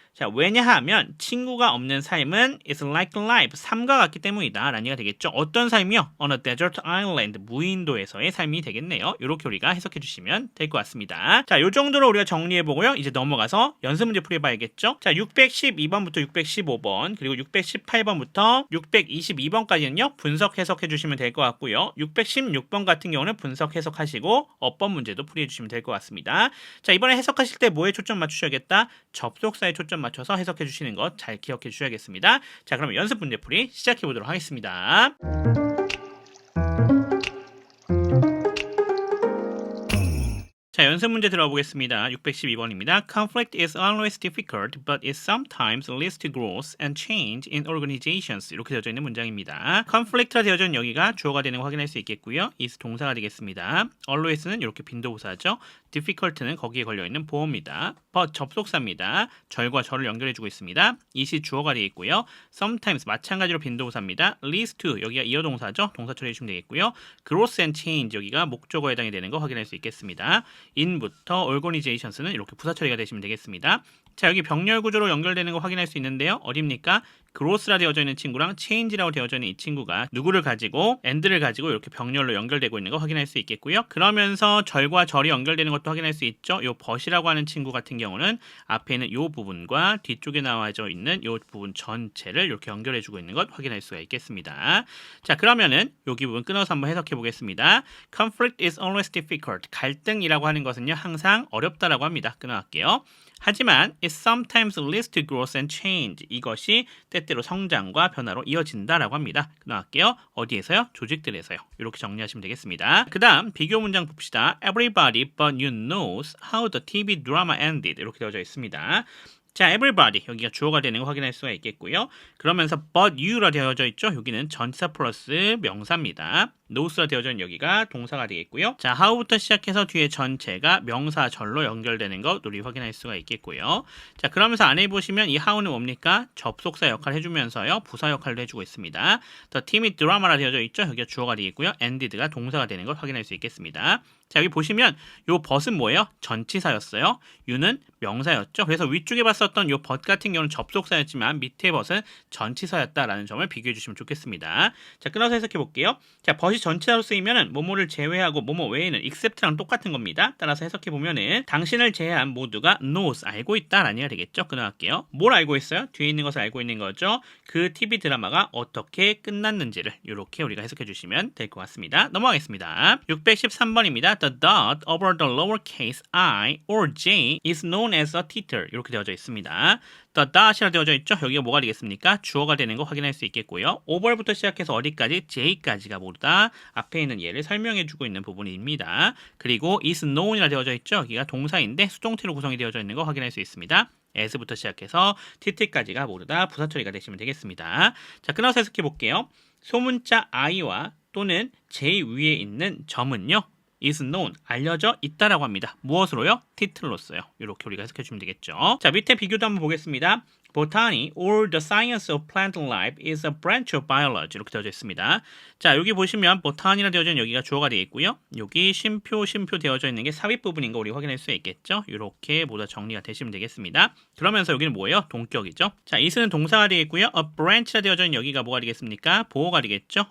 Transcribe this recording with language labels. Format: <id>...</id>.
<ko>자, 왜냐하면 친구가 없는 삶은</ko> <en>is like life,</en> <ko>삶과 같기 때문이다 라는 얘기가 되겠죠. 어떤 삶이요?</ko> <en>On a desert island,</en> <ko>무인도에서의 삶이 되겠네요. 이렇게 우리가 해석해 주시면 될 것 같습니다. 자, 요 정도로 우리가 정리해 보고요. 이제 넘어가서 연습 문제 풀어봐야겠죠. 자, 612번부터 615번 그리고 618번부터 622번까지는요. 분석 해석해 주시면 될 것 같고요. 616번 같은 경우는 분석 해석하시고 어법 문제도 풀이해 주시면 될 것 같습니다. 자, 이번에 해석하실 때 뭐에 초점 맞추셔야겠다? 접속사에 초점 맞춰서 해석해 주시는 것 잘 기억해 주셔야겠습니다. 자, 그럼 연습 문제 풀이 시작해 보도록 하겠습니다. 자, 연습 문제 들어보겠습니다. 612번입니다.</ko> <en>Conflict is always difficult, but it sometimes leads to growth and change in organizations.</en> <ko>이렇게 되어져 있는 문장입니다. Conflict라 되어져 있는 여기가 주어가 되는 거 확인할 수 있겠고요. is 동사가 되겠습니다. always는 이렇게 빈도부사죠. difficult는 거기에 걸려있는 보어입니다. but 접속사입니다. 절과 절을 연결해주고 있습니다. it이 주어가 되겠고요. sometimes 마찬가지로 빈도부사입니다. leads to 여기가 이어동사죠. 동사 처리해주시면 되겠고요. growth and change 여기가 목적어에 해당이 되는 거 확인할 수 있겠습니다. in부터 organizations는 이렇게 부사 처리가 되시면 되겠습니다. 자, 여기 병렬 구조로 연결되는 거 확인할 수 있는데요. 어딥니까? growth라 되어져 있는 친구랑 change라고 되어져 있는 이 친구가 누구를 가지고 and를 가지고 이렇게 병렬로 연결되고 있는 거 확인할 수 있겠고요. 그러면서 절과 절이 연결되는 것도 확인할 수 있죠. 요 but이라고 하는 친구 같은 경우는 앞에 있는 요 부분과 뒤쪽에 나와져 있는 요 부분 전체를 이렇게 연결해주고 있는 것 확인할 수가 있겠습니다. 자, 그러면은 여기 부분 끊어서 한번 해석해 보겠습니다.</ko> <en>Conflict is always difficult.</en> <ko>갈등이라고 하는 것은요 항상 어렵다라고 합니다. 끊어갈게요.</ko> <en>하지만 it sometimes leads to growth and change.</en> <ko>이것이 때때로 성장과 변화로 이어진다라고 합니다. 나갈게요. 어디에서요? 조직들에서요. 이렇게 정리하시면 되겠습니다. 그 다음 비교 문장 봅시다.</ko> <en>Everybody but you knows how the TV drama ended.</en> <ko>이렇게 되어져 있습니다. 자, everybody 여기가 주어가 되는 거 확인할 수가 있겠고요. 그러면서 but you라 되어져 있죠. 여기는 전치사 플러스 명사입니다. knows라 되어져 있는 여기가 동사가 되겠고요. 자, how부터 시작해서 뒤에 전체가 명사 절로 연결되는 거 우리 확인할 수가 있겠고요. 자, 그러면서 안에 보시면 이 how는 뭡니까? 접속사 역할 해주면서요 부사 역할도 해주고 있습니다. the team이 드라마라 되어져 있죠. 여기가 주어가 되겠고요. ended가 동사가 되는 걸 확인할 수 있겠습니다. 자, 여기 보시면 요 but은 뭐예요? 전치사였어요. you는 명사였죠. 그래서 위쪽에 봤었던 요 but 같은 경우는 접속사였지만 밑에 but은 전치사였다라는 점을 비교해 주시면 좋겠습니다. 자, 끊어서 해석해 볼게요. 자, but이 전치사로 쓰이면은 뭐뭐를 제외하고 뭐뭐 외에는 except랑 똑같은 겁니다. 따라서 해석해 보면은 당신을 제외한 모두가 knows 알고 있다라는 얘기가 되겠죠. 끊어갈게요. 뭘 알고 있어요? 뒤에 있는 것을 알고 있는 거죠. 그 TV 드라마가 어떻게 끝났는지를 이렇게 우리가 해석해 주시면 될 것 같습니다. 넘어가겠습니다. 613번입니다.</ko> <en>The dot over the lowercase i or j is known as a titer.</en> <ko>이렇게 되어져 있습니다. The dot이라 되어져 있죠. 여기가 뭐가 되겠습니까? 주어가 되는 거 확인할 수 있겠고요. over부터 시작해서 어디까지? j까지가 모두 다 앞에 있는 예를 설명해 주고 있는 부분입니다. 그리고 is known이라 되어져 있죠. 여기가 동사인데 수동태로 구성이 되어져 있는 거 확인할 수 있습니다. as부터 시작해서 tit까지가 모두 다 부사 처리가 되시면 되겠습니다. 자, 끊어서 해석해 볼게요. 소문자 i와 또는 j 위에 있는 점은요. is known, 알려져 있다라고 합니다. 무엇으로요? title로서요. 이렇게 우리가 해석해 주면 되겠죠. 자, 밑에 비교도 한번 보겠습니다.</ko> <en>Botany or the science of plant life is a branch of biology.</en> <ko>이렇게 되어져 있습니다. 자, 여기 보시면 botanic이라 되어져 있는 여기가 주어가 되어 있고요. 여기 쉼표 되어져 있는 게 삽입 부분인 거 우리 확인할 수 있겠죠. 이렇게 모두 정리가 되시면 되겠습니다. 그러면서 여기는 뭐예요? 동격이죠. 자, is는 동사가 되겠고요. a branch라 되어져 있는 여기가 뭐가 되겠습니까? 보호가 되겠죠.</ko>